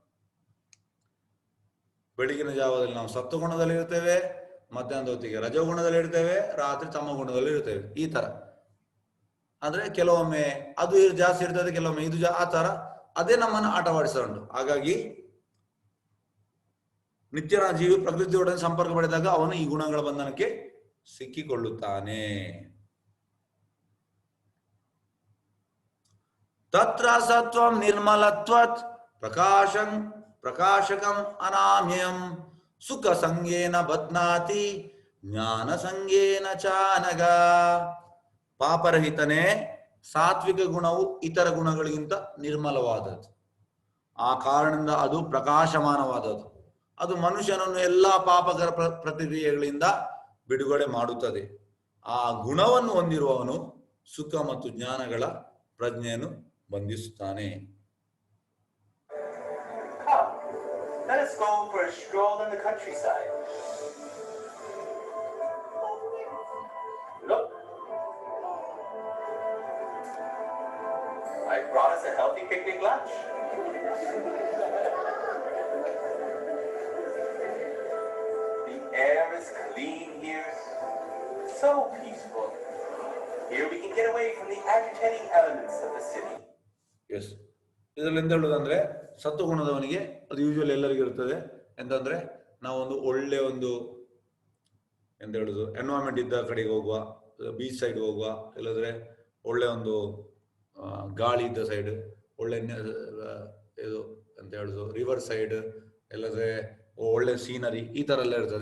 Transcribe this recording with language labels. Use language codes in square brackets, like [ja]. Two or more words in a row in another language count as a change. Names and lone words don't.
[kn] ಬೆಳಗಿನ ಜಾವದಲ್ಲಿ ನಾವು ಸತ್ವ ಗುಣದಲ್ಲಿ ಇರ್ತೇವೆ, ಮಧ್ಯಾಹ್ನದ ಹೊತ್ತಿಗೆ ರಜಗುಣದಲ್ಲಿ ಇರ್ತೇವೆ, ರಾತ್ರಿ ತಮ ಗುಣದಲ್ಲಿ ಇರ್ತೇವೆ. ಈ ತರ ಅಂದ್ರೆ ಕೆಲವೊಮ್ಮೆ ಅದು ಜಾಸ್ತಿ ಇರ್ತದೆ, ಕೆಲವೊಮ್ಮೆ ಇದು ಆ ತರ ಅದೇ ನಮ್ಮನ್ನು ಆಟವಾಡಿಸ್ತಾ ಉಂಟು. ಹಾಗಾಗಿ ನಿತ್ಯನ ಜೀವಿ ಪ್ರಕೃತಿಯೊಡನೆ ಸಂಪರ್ಕ ಪಡೆದಾಗ ಅವನು ಈ ಗುಣಗಳ ಬಂಧನಕ್ಕೆ ಸಿಕ್ಕಿಕೊಳ್ಳುತ್ತಾನೆ. [sa] ತತ್ರ ಸತ್ವಂ ನಿರ್ಮಲತ್ವತ್ ಪ್ರಕಾಶಕಂ ಅನಾಮ್ಯಂ ಸುಖ ಸಂಗೇನ ಬಧ್ನಾತಿ ಜ್ಞಾನ ಸಂಗೇನ ಚಾನಗ. [kn] ಪಾಪರಹಿತನೇ, ಸಾತ್ವಿಕ ಗುಣವು ಇತರ ಗುಣಗಳಿಗಿಂತ ನಿರ್ಮಲವಾದದ್ದು, ಆ ಕಾರಣದಿಂದ ಅದು ಪ್ರಕಾಶಮಾನವಾದದ್ದು. ಅದು ಮನುಷ್ಯನನ್ನು ಎಲ್ಲಾ ಪಾಪಕರ ಪ್ರತಿಕ್ರಿಯೆಗಳಿಂದ ಬಿಡುಗಡೆ ಮಾಡುತ್ತದೆ. ಆ ಗುಣವನ್ನು ಹೊಂದಿರುವವನು ಸುಖ ಮತ್ತು ಜ್ಞಾನಗಳ ಪ್ರಜ್ಞೆಯನ್ನು ಬಂಧಿಸುತ್ತಾನೆ. [en] Let us go for a stroll in the countryside. Look, I brought us a healthy picnic lunch. The air is clean here, so peaceful. Here we can get away from the agitating elements of the city. Yes. [kn] ಇದರಲ್ಲಿ ಎಂತ ಹೇಳುದಂದ್ರೆ, ಸತ್ವಗುಣದವನಿಗೆ ಅದು ಯೂಶುವಲಿ ಎಲ್ಲರಿಗೂ ಇರ್ತದೆ. ಎಂತಂದ್ರೆ ನಾವೊಂದು ಒಳ್ಳೆ ಒಂದು ಎಂತ ಹೇಳುದು ಎನ್ವೈರನ್ಮೆಂಟ್ ಇದ್ದ ಕಡೆಗೆ ಹೋಗುವ, [en] beach side [kn] ಹೋಗುವ, ಇಲ್ಲದ್ರೆ ಒಳ್ಳೆ ಒಂದು ಗಾಳಿ ಇದ್ದ ಸೈಡ್, ಒಳ್ಳೆ ಇದು ಎಂತ ಹೇಳುದು [en] river side, [kn] ಇಲ್ಲದ್ರೆ ಒಳ್ಳೆ ಸೀನರಿ, ಈ ತರ ಎಲ್ಲ ಇರ್ತದೆ.